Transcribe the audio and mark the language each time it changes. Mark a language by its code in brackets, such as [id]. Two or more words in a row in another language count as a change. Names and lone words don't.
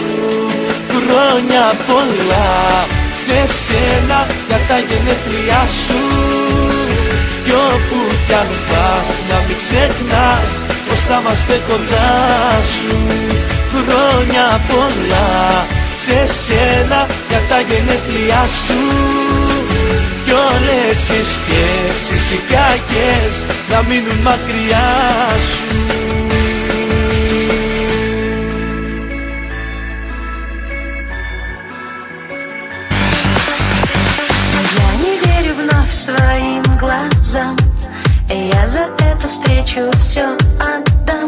[el] Χρόνια πολλά σε σένα για τα γενέθλιά σου, κι όπου κι αν πας να μην ξεχνάς πως θα είμαστε κοντά σου. Χρόνια πολλά σε σένα για τα γενέθλιά σου, κι όλες οι σκέψεις οι κακές να μείνουν μακριά σου. [ru] Я не верю вновь своим глазам, я за эту встречу все отдам.